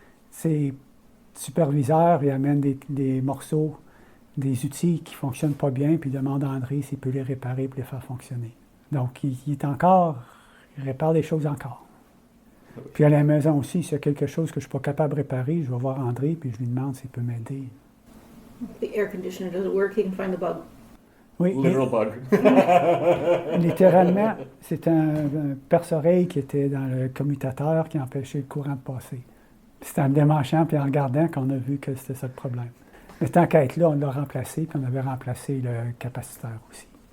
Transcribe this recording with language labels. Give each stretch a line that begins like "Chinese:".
French: Ses superviseurs, il amène des morceaux, des outils qui ne fonctionnent pas bien, puis il demande à André s'il peut les réparer pour les faire fonctionner. Donc, il répare des choses encore. Puis à la maison aussi, s'il y a quelque chose que je ne suis pas capable de réparer, je vais voir André, puis je lui demande s'il peut m'aider.
English: The air conditioner doesn't work, he can find the bug.
French: Oui,
English: Literal bug.
French: Littéralement, c'est un perce-oreille qui était dans le commutateur qui empêchait le courant de passer. C'était en le démanchant puis en regardant qu'on a vu que c'était ça le problème. Mais tant qu'à être là, on l'a remplacé, puis on avait remplacé le capaciteur aussi.